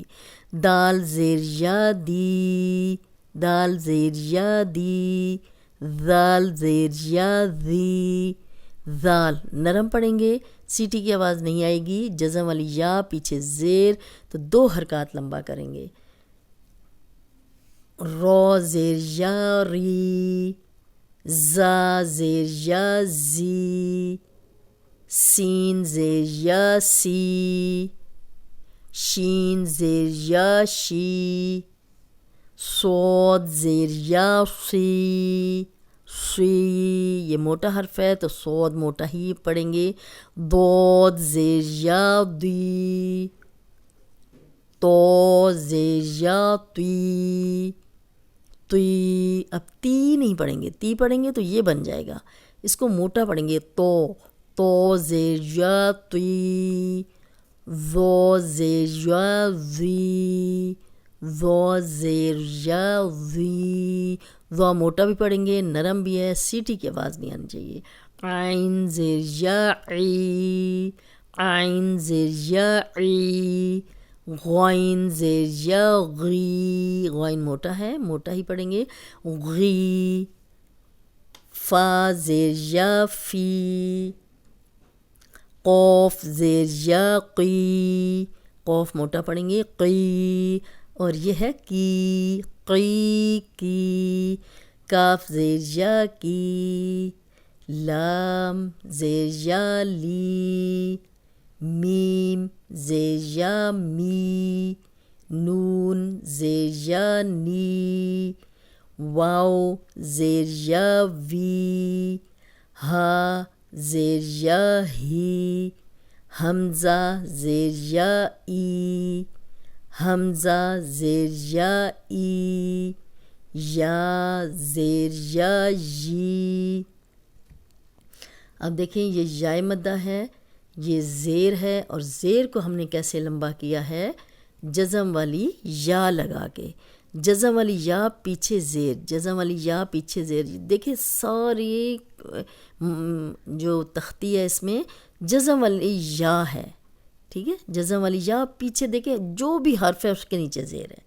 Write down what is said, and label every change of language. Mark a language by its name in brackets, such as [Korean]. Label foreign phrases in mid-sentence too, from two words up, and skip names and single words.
[Urdu] دال زیر یا دی، دال زیر یا دی، زال زیر یا زی، زال نرم پڑھیں گے، سیٹی کی آواز نہیں آئے گی، جزم والی یا پیچھے زیر، تو 2 حرکات لمبا کریں گے۔ رو زیر یا ری، زا زیر یا زی، سین زیر یا سی، شین زیر یا شی، صاد زیر یا سی، سی۔ یہ موٹا حرف ہے تو صاد موٹا ہی پڑھیں گے۔ ضاد زیر یا دی، تو زیر یا تی، تی۔ اب تی نہیں پڑھیں گے، تی پڑھیں گے تو یہ بن جائے گا، اس کو موٹا پڑھیں گے، تو زیر یا تی، زو زیر یا زی، زو زیر یا زی۔ زو موٹا بھی پڑھیں گے، نرم بھی ہے، سیٹی کی آواز نہیں آنی چاہیے۔ عین زیر یا عی، عین زیر یا عی، غین زیر یا غی، غین موٹا ہے، موٹا ہی پڑھیں گے، غی، فا زیر یا فی، قوف زیر یا قی، قوف موٹا پڑھیں گے، قی، اور یہ ہے کی، قی کی، کاف زیر یا کی، لام زیر یا لی، میم زیر یا می، نون زیر یا نی، واو زیر یا وی، ہا زیر یا ہی، حمزہ زیر یا ای، حمزہ زیر یا ای، یا زیر یا یی۔ اب دیکھیں یہ یائے مدہ ہے، یہ زیر ہے، اور زیر کو ہم نے کیسے لمبا کیا ہے؟ جزم والی یا لگا کے، جزم والی یا پیچھے زیر، جزم والی یا پیچھے زیر۔ دیکھیں ساری جو تختی ہے اس میں جزم والی یا ہے، ٹھیک ہے، جزم والی یا پیچھے، دیکھیں جو بھی حرف ہے اس کے نیچے زیر ہے۔